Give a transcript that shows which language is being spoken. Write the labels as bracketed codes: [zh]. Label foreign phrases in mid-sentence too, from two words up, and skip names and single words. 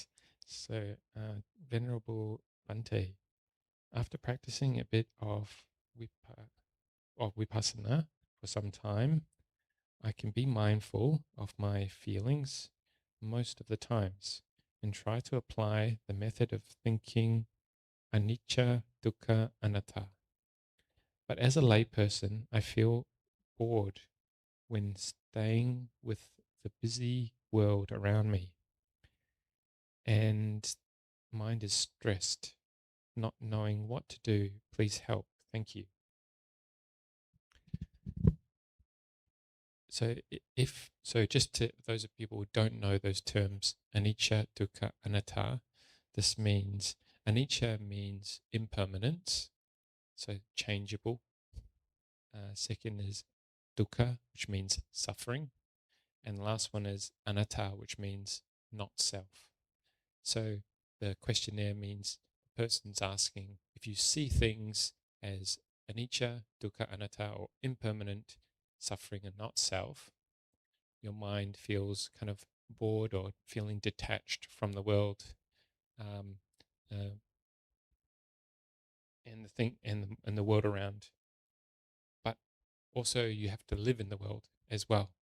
[en] So, Venerable Bante, after practicing a bit of vipassana for some time, I can be mindful of my feelings most of the times and try to apply the method of thinking [pi] anicca, dukkha, anatta. [en] But as a layperson, I feel bored when staying with the busy world around me, and mind is stressed, not knowing what to do. Please help. Thank you. So, just to those of people who don't know those terms, [pi] anicca, dukkha, anatta, [en] this means anicca means impermanence, so changeable. Second is dukkha, which means suffering, and the last one is anatta, which means not self. So the questionnaire means the person's asking if you see things as [pi] anicca, dukkha, anatta, [en] or impermanent, suffering, and not self, your mind feels kind of bored or feeling detached from the world, um, uh, and the thing and the world around. But also, you have to live in the world as well.